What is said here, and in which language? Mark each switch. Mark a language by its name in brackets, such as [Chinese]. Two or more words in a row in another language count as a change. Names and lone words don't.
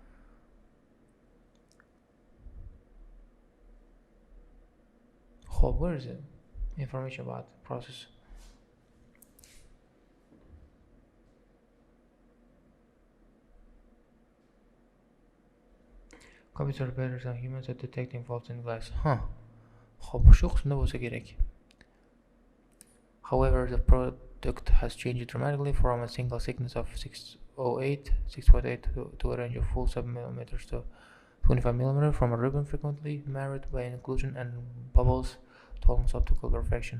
[English] Where is it? Information about the process. Computers are better than humans at detecting faults in glass. [Uzbek] Xo'p, shu qismda bo'lsa kerak. [English] However, the product has changed dramatically from a single thickness of 6.8 to a range of full submillimeters to 25 mm, from a ribbon frequently marred by inclusion and bubbles to almost optical perfection.